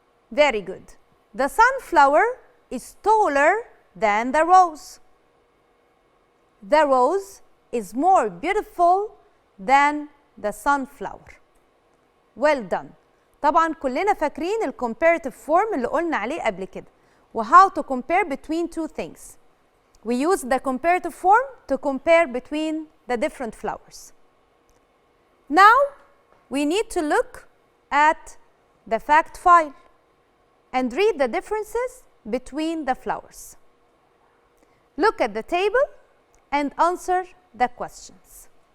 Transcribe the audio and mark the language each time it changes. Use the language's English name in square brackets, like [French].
[English] Very good. The sunflower is taller than the rose. The rose is more beautiful than the sunflower. Well done. [Arabic] طبعا كلنا فاكرين ال comparative form اللي قلنا عليه قبل كده و [English] how to compare between two things. We use the comparative form to compare between the different flowers. Now we need to look at the fact file and read the differences between the flowers. Look at the table and answer the questions.